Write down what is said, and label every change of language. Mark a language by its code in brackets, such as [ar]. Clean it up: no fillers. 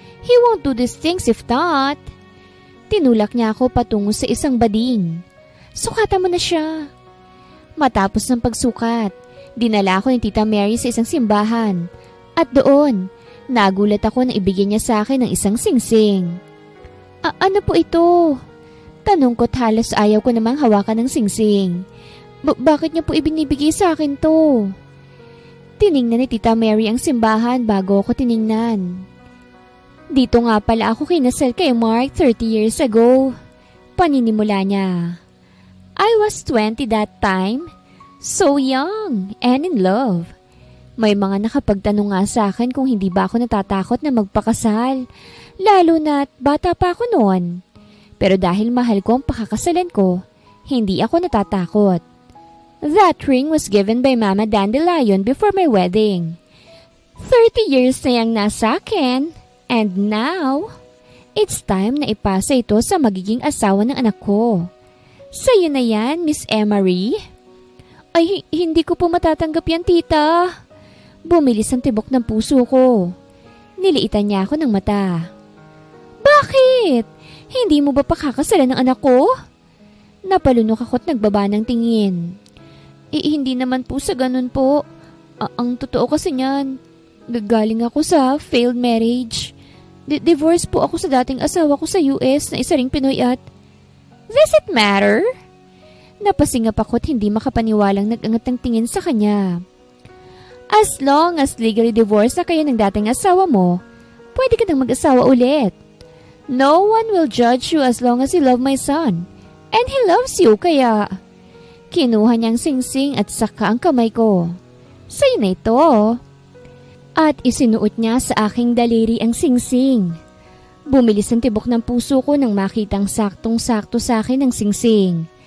[en] He won't do these things if not. [tl] Tinulak niya ako patungo sa isang bading. Sukatan mo na siya. Matapos ng pagsukat, dinala ako ni Tita Mary sa isang simbahan. At doon, nagulat ako na ibigyan niya sa akin ng isang singsing. Ano po ito? Tanong ko't halos ayaw ko namang hawakan ng singsing. Bakit niya po ibinibigay sa akin to? Tiningnan ni Tita Mary ang simbahan bago ako tiningnan. Dito nga pala ako kinasal kay Mark 30 years ago. Paninimula niya. [en] I was 20 that time. So young and in love. [tl] May mga nakapagtanong nga sa akin kung hindi ba ako natatakot na magpakasal. Lalo na't bata pa ako noon. Pero dahil mahal ko ang pakakasalan ko, hindi ako natatakot. [en] That ring was given by Mama Dandelion before my wedding. [tl] 30 years na yang nasa akin. [en] And now, it's time [tl] na ipasa ito sa magiging asawa ng anak ko. Sa'yo na yan, Miss Emery? Ay, hindi ko po matatanggap yan, tita. Bumilis ang tibok ng puso ko. Niliitan niya ako ng mata. Bakit? Hindi mo ba pakakasalan ng anak ko? Napalunok ako't nagbaba ng tingin. Hindi naman po sa ganun po. Ang totoo kasi niyan, galing ako sa failed marriage. Divorce po ako sa dating asawa ko sa US na isa ring Pinoy at... [en] Does it matter? [tl] Napasingap ako't hindi makapaniwalang nag-angat ng tingin sa kanya. As long as legally divorced na kayo ng dating asawa mo, pwede ka nang mag-asawa ulit. [en] No one will judge you as long as you love my son. And he loves you, kaya... [tl] Kinuha niyang singsing at saka ang kamay ko. Sa'yo na ito. At isinuot niya sa aking daliri ang singsing. Bumilis ang tibok ng puso ko nang makitang saktong-sakto sa akin ang singsing.